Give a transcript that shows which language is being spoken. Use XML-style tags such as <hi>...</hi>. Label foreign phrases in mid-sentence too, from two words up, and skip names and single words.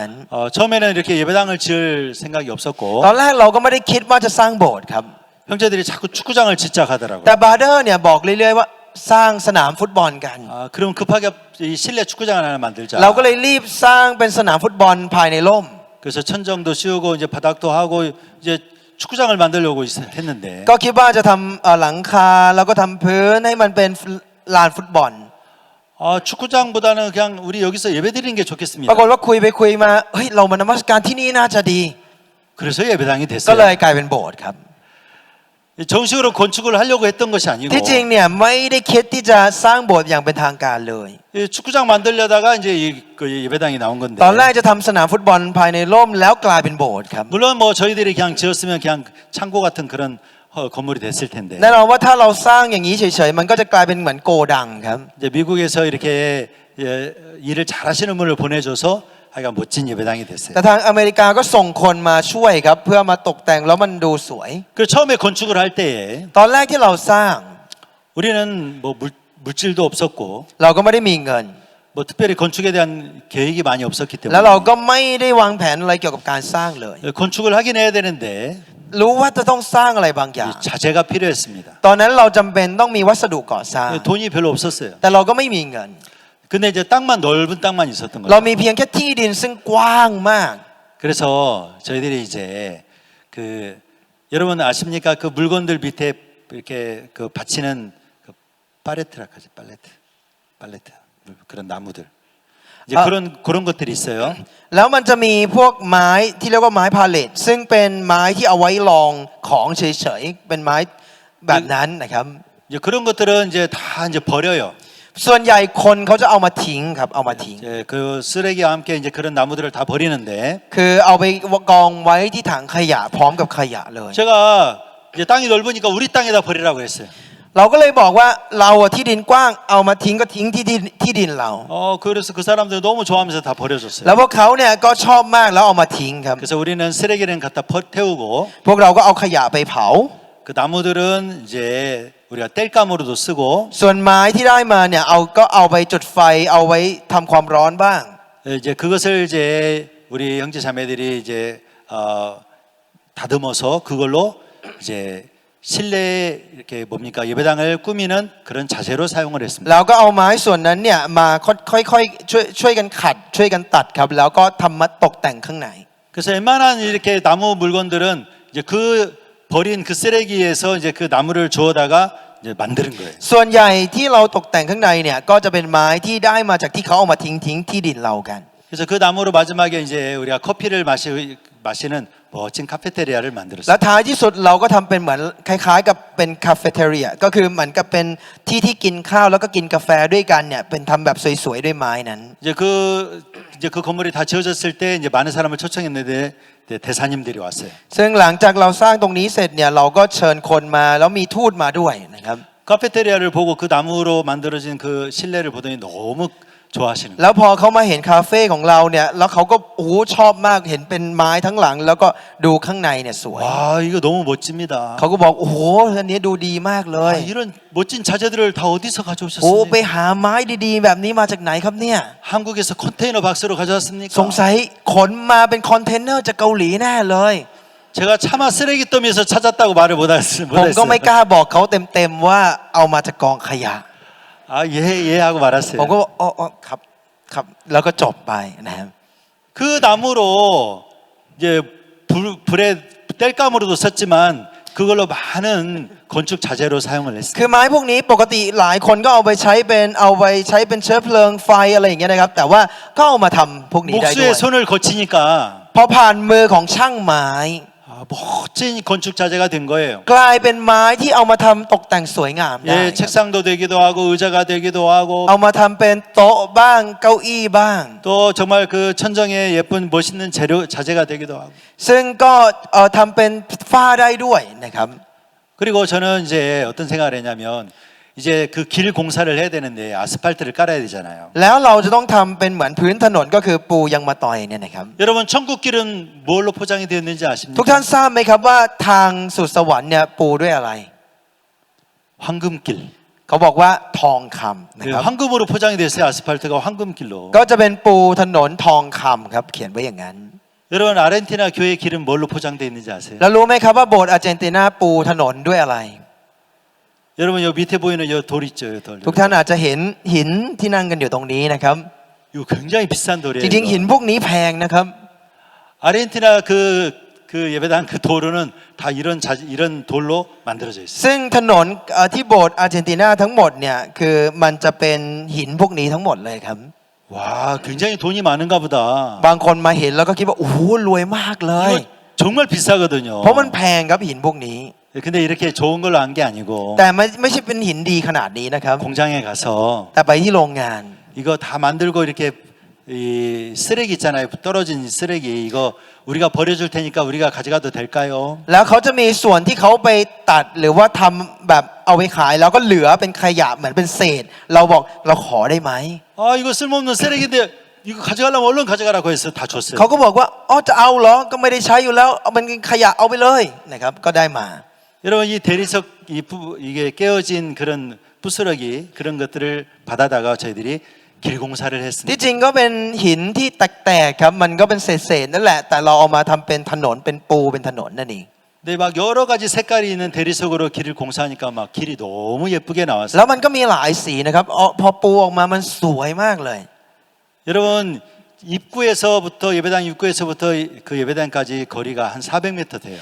<ko>처음에는 이렇게 예배당을 지을 생각이 없었고</ko> <th>ตอนแรกเราก็ไม่ได้คิดว่าจะสร้างโบสถ์ครับ</th> <ko>형제들이 자꾸 축구장을 짓자 하더라고요.</ko> <th>แต่บาร์เดอร์เนี่ยบอกเรื่อยๆว่าสร้างสนามฟุตบอลกัน</th> <ko>그럼 급하게 이 실내 축구장 하나 만들자.</ko> <th>เราก็เลยรีบสร้างเป็นสนามฟุตบอลภายในร่ม</th> <ko>그래서 천정도 씌우고 이제 바닥도 하고 이제 축구장을 만들려고 했는데</ko> <th>ก็คิดว่าจะทำหลังคาแล้วก็ทำพื้นให้มันเป็นลานฟุตบอล</th> <ko>축구장보다는 그냥 우리 여기서 예배드리는 게 좋겠습니다.</ko> <th>ปรากฏว่าคุยมาเฮ้ยเรามานมัสการที่นี่น่าจะดี</th> <ko>그래서 예배당이</ko> <th>ก็เลย</th> <ko>됐어요.</ko> <th>กลายเป็นโบสถ์ครับ</th> <ko>정식으로 건축을 하려고 했던 것이 아니고</ko> <th>ที่จริงเนี่ยไม่ได้คิดที่จะสร้างโบสถ์อย่างเป็นทางการเลย</th> <ko>이 축구장 만들려다가 이제 그 예배당이 나온 건데</ko> <th>ตอนแรกจะทำสนามฟุตบอลภายในร่มแล้วกลายเป็นโบสถ์ครับ</th> <ko>물론 뭐 저희들이 그냥 지었으면 그냥 창고 같은 그런 건물이 됐을 텐데</ko> <th>แน่นอนว่าถ้าเราสร้างอย่างนี้เฉยๆมันก็จะกลายเป็นเหมือนโกดังครับ</th> <ko>이제 미국에서 이렇게 일을 잘하시는 분을 보내줘서 하여간 멋진 예배당이 됐어요.</ko> <th>แต่ทางอเมริกาก็ส่งคนมาช่วยครับเพื่อมาตกแต่งแล้วมันดูสวย</th> <ko>그 처음에 건축을 할 때에</ko> <th>ตอนแรกที่เราสร้าง</th> <ko>우리는 뭐 물질도 없었고</ko> <th>เราก็ไม่ได้มีเงิน</th> <ko>뭐 특별히 건축에 대한 계획이 많이 없었기</ko> <th>แล้วเรา</th> <ko>때문에</ko> <th>ก็ไม่ได้วางแผนอะไรเกี่ยวกับการสร้างเลย</th> <ko>건축을 하긴 해야 되는데</ko> <th>รู้ว่าจะต้องสร้างอะไรบางอย่าง</th> <ko>자재가 필요했습니다.</ko> <th>ตอนนั้นเราจำเป็นต้องมีวัสดุก่อสร้าง</th> <ko>돈이 별로 없었어요.</ko> <th>แต่เราก็ไม่มีเงิน</th> <ko>근데 이제 땅만 넓은 땅만 있었던</ko> <th>เรา</th> <ko>거죠.</ko> <th>มีเพียงแค่ที่ดินซึ่งกว้างมาก</th> <ko>그래서 저희들이 이제 그 여러분 아십니까? 그 물건들 밑에 이렇게 그 받치는 그 팔레트라 하지 팔레트 그런 나무들 이제 그런 것들이 있어요.</ko> <th>แล้วมันจะมีพวกไม้ที่เรียกว่าไม้พาเลตซึ่งเป็นไม้ที่เอาไว้รองของเฉยๆเป็นไม้แบบนั้นนะครับ</th> <ko>이제 그런 것들은 이제 다 이제 버려요.</ko> <th>ส่วนใหญ่คนเขาจะเอามาทิ้งครับเอามาทิ้ง</th> <ko>이제 그 쓰레기와 함께 이제 그런 나무들을 다 버리는데</ko> <th>คือเอาไปกองไว้ที่ถังขยะพร้อมกับขยะเลย</th> <ko>제가 이제 땅이 넓으니까 우리 땅에다 버리라고 했어요.</ko> <th>เราก็เลยบอกว่าเราอะที่ดินกว้างเอามาทิ้งก็ทิ้งที่ดินเรา</th> <ko>그래서 그 사람들 너무 좋아하면서 다 버려줬어요.</ko> <th>แล้วพวกเขาเนี่ยก็ชอบมากแล้วเอามาทิ้งครับ</th> <ko>그래서 우리는 쓰레기는 갖다 태우고</ko> <th>พวกเราก็เอาขยะไปเผา</th> <ko>그 나무들은 이제 우리가 땔감으로도 쓰고</ko> <th>ส่วนไม้ที่ได้มาเนี่ยก็เอาไปจุดไฟเอาไว้ทำความร้อนบ้าง</th> <ko>이제 그것을 이제 우리 형제 자매들이 이제 다듬어서 그걸로 이제 실내 이렇게 뭡니까 예배당을 꾸미는 그런 자재로 사용을 했습니다.</ko> <th>แล้วก็เอาไม้ส่วนนั้นเนี่ยมาค่อยๆช่วยกันขัดช่วยกันตัดครับแล้วก็ทำมาตกแต่งข้างใน</th> <ko>그래서 웬만한 이렇게 나무 물건들은 이제 그 버린 그 쓰레기에서 이제 그 나무를 주워다가 이제 만드는 거예요.</ko> <th>ส่วนใหญ่ที่เราตกแต่งข้างในเนี่ยก็จะเป็นไม้ที่ได้มาจากที่เขาเอามาทิ้งที่ดินเรากัน</th> <ko>그래서 그 나무로 마지막에 이제 우리가 커피를 마시는 멋진 카페테리아를</ko> <th>และ</th> <ko>만들었어요.</ko> <th>ท้ายที่สุดเราก็ทำเป็นเหมือนคล้ายๆกับเป็นคาเฟ่เทเรียก็คือเหมือนกับเป็นที่กินข้าวแล้วก็กินกาแฟด้วยกันเนี่ยเป็นทำแบบสวยๆด้วยไม้นั้น</th> <ko>이제 그 건물이 다 지어졌을 때 이제 많은 사람을 초청했는데 대사님들이 왔어요.</ko> <th>ซึ่งหลังจากเราสร้างตรงนี้เสร็จเนี่ยเราก็เชิญคนมาแล้วมีทูตมาด้วยนะครับ</th> <ko>카페테리아를 보고 그 나무로 만들어진 그 실내를 보더니 너무 좋아하시는 거예요.</ko> <th>แล้วพอเขามาเห็นคาเฟ่ของเราเนี่ยแล้วเขาก็โอ้ชอบมากเห็นเป็นไม้ทั้งหลัง แล้วก็ดูข้างในเนี่ยสวย</th> <ko>와 이거 너무 멋집니다.</ko> <th>เขาก็บอกโอ้โหอันนี้ดูดีมากเลย</th> <ko>이런 멋진 자재들을 다 어디서</ko> <th>โอ้ไป</th> <ko>가져오셨습니까?</ko> <th>หาไม้ดีๆ แบบนี้มาจากไหนครับเนี่ย</th> <ko>한국에서 컨테이너 박스로</ko> <th>สง</th> <ko>가져왔습니까?</ko> <th>สัยขนมาเป็นคอนเทนเนอร์จากเกาหลีแน่เลย</th> <ko>제가 차마 쓰레기 더미에서 찾았다고 말을</ko> <th>ผมก็ไม่</th> <ko>못했어요.</ko> <th>กล้าบอกเขาเต็มๆว่าเอามาจากกองขยะ</th> <ko>예 하고</ko> <th>ผม</th> <ko>말았어요.</ko> <th>ก็บอกอ๋อครับแล้วก็จบไปนะครับ</th> <ko>그 나무로 이제 불에 땔감으로도 썼지만 그걸로 많은 건축 자재로 사용을</ko> <th>คื</th> <ko>했습니다.</ko> <th>อไม้พวกนี้ปกติหลายคนก็เอาไปใช้เป็นเชื้อเพลิงไฟอะไรอย่างเงี้ยนะครับแต่ว่าก็เอามาทำพวกนี้ได้ด้ว</th> <ko>목수의</ko> <th>ย</th> <ko>손을 거치니까</ko> <th>พอผ่านมือของช่างไม้</th> <ko>멋진 건축 자재가 된 거예요.</ko> <th>กลายเป็นไม้ที่เอามาทำตกแต่งสวยงามได้</th> <ko>예, 책상도 되기도 하고 의자가 되기도 하고</ko> <th>เอามาทำเป็นโต๊ะบ้างเก้าอี้บ้าง</th> <ko>또 정말 그 천정에 예쁜 멋있는 자재가 되기도 하고</ko> <th>ซึ่งก็ทำเป็นฝ้าได้ด้วยนะครับ</th> <ko>그리고 저는 이제 어떤 생각을 했냐면 이제 그 길 공사를 해야 되는데 아스팔트를 깔아야 되잖아요.</ko> <th>แล้วเราจะต้องทำเป็นเหมือนพื้นถนนก็คือปูยางมะตอยเนี่ยนะครับ</th> <ko>여러분 천국 길은 뭘로 포장이 되어 있는지</ko> <th>ทุกท่าน</th> <ko>아십니까?</ko> <th>ทราบไหมครับว่าทางสู่สวรรค์เนี่ยปูด้วยอะไร</th> <ko>황금길.</ko> <th>เขาบอกว่าทองคำนะ</th> <ko>그</ko> <th>ครับ</th> <ko>황금으로 포장이 됐어요. 아스팔트가 황금길로.</ko> <th>ก็จะเป็นปูถนนทองคำครับเขียนไว้อย่างนั้น</th> <ko>여러분 아르헨티나 교회 길은 뭘로 포장되어 있는지 아세요?</ko> <th>แล้วรู้ไหมครับว่าโบสถ์อาร์เจนตินาปูถนนด้วยอะไร</th> <ko>여러분 여 밑에 보이는 여 돌 있죠, 여 돌.</ko> <th>ทุกท่านอาจจะเห็นหินที่นั่งกันอยู่ตรงนี้นะครับ</th> <ko>이거 굉장히 비싼</ko> <th>จ</th> <ko>돌이에요.</ko> <th>ริงๆหิน</th> <ko>이거.</ko> <th>พวกนี้แพงนะครับ</th> <ko>아르헨티나 그 예배당 그 도로는 다 이런 돌로 만들어져 있어요.</ko> <th>ซึ่งถนนที่โบสถ์อาร์เจนตินาทั้งหมดเนี่ยคือมันจะเป็นหินพวกนี้ทั้งหมดเลยครับ</th> <ko>와, 굉장히 돈이 많은가 보다.</ko> <th>บางคนมาเห็นแล้วก็คิดว่าโอ้โหรวยมากเลย</th> <ko>이거 정말 비싸거든요.</ko> <th>เพราะมันแพงครับหินพวกนี้</th> <ko>근데 이렇게 좋은 걸로 한 게 아니고</ko> <th>แต่ไม่ใช่เป็นหินดีขนาดนี้นะครับ</th> <ko>공장에 가서</ko> <th>แต่ไปที่โรงงาน</th> <ko>이거 다 만들고 이렇게 이 쓰레기 있잖아요. 떨어진 쓰레기 이거 우리가 버려줄 테니까 우리가 가져가도 될까요?</ko> <th>แล้วเขาจะมีส่วนที่เขาไปตัดหรือว่าทำแบบเอาไปขายแล้วก็เหลือเป็นขยะเหมือนเป็นเศษ เราบอกเราขอได้ไหม</th> <ko>아 이거 쓸모없는 쓰레기인데 이거 가져가려면 얼른 가져가라고 해서 다 줬어요.</ko> <th>เขาก็บอกว่าอ๋อจะเอาเหรอก็ไม่ได้ใช้อยู่แล้วเอาเป็นขยะเอาไปเลยนะครับก็ได้มา</th> <ko>여러분 이 대리석 이게 깨어진 그런 부스러기 그런 것들을 받아다가 저희들이 길 공사를</ko> <th>ที่</th> <ko>했습니다.</ko> <th>จริงก็เป็นหินที่แตกๆครับมันก็เป็นเศษๆนั่นแหละแต่เราเอามาทำเป็นถนนเป็นปูเป็นถนนนั่นเอง</th> <ko>근데 막 여러 가지 색깔이 있는 대리석으로 길을 공사하니까 막 길이 너무 예쁘게</ko> <th>แล้</th> <ko>나왔어요.</ko> <th>วมันก็มีหลายสีนะครับพอปูออกมามันสวยมากเลย</th> <ko>여러분 입구에서부터 예배당 입구에서부터 그 예배당까지 거리가 한 400m 돼요.</ko>